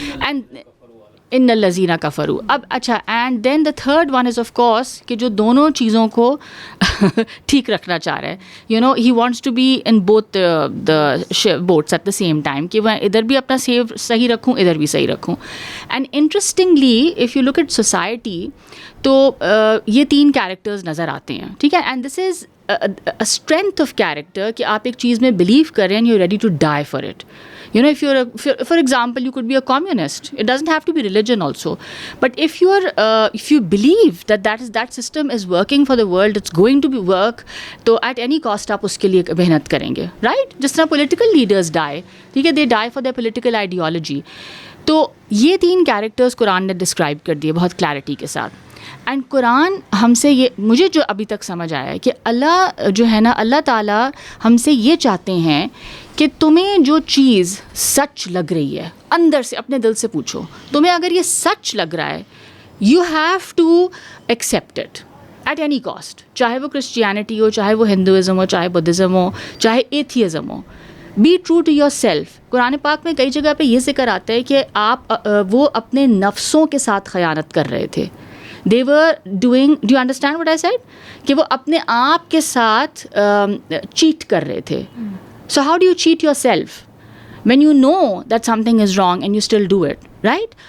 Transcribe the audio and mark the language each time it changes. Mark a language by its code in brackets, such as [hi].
[ur] And [ar] ان الذین کفروا. [ur] اب اچھا [en] and then the third one is of course [ur] کہ جو دونوں چیزوں کو ٹھیک رکھنا چاہ رہا ہے, [en] he wants to be in both the boats at the same time, [ur] کہ میں ادھر بھی اپنا سیو صحیح رکھوں ادھر بھی صحیح رکھوں. [en] and interestingly if you look at society [ur] تو یہ 3 کیریکٹرز نظر آتے ہیں, ٹھیک ہے. [en] and this is strength of character [ur] کہ آپ ایک چیز میں بلیو کر رہے ہیں, [en] You ready to die for it. If you're for example, you could be a communist. It doesn't have to be religion also. But if you believe that system is working for the world, it's going to be work, تو at any cost [ur] آپ اس کے لیے محنت کریں گے, [en] right? جس طرح political leaders die, ٹھیک ہے, they die for their political ideology. [ur] تو یہ 3 characters قرآن نے describe کر دیے بہت clarity کے ساتھ. اینڈ قرآن ہم سے یہ, مجھے جو ابھی تک سمجھ آیا ہے کہ اللہ جو ہے نا, اللہ تعالیٰ ہم سے یہ چاہتے ہیں کہ تمہیں جو چیز سچ لگ رہی ہے اندر سے اپنے دل سے پوچھو, تمہیں اگر یہ سچ لگ رہا ہے [en] you have to accept it at any cost, [ur] چاہے وہ کرسچینٹی ہو, چاہے وہ ہندوازم ہو, چاہے بدھزم ہو, چاہے atheism ہو. [en] Be true to yourself. [ur] قرآن پاک میں کئی جگہ پہ یہ ذکر آتا ہے کہ وہ اپنے نفسوں کے ساتھ خیانت کر رہے تھے. [en] They were doing, do you understand what I said? [ur] کہ وہ اپنے آپ کے ساتھ چیٹ کر رہے تھے. [en] So how do you cheat yourself when you know that something is wrong and you still do it, right?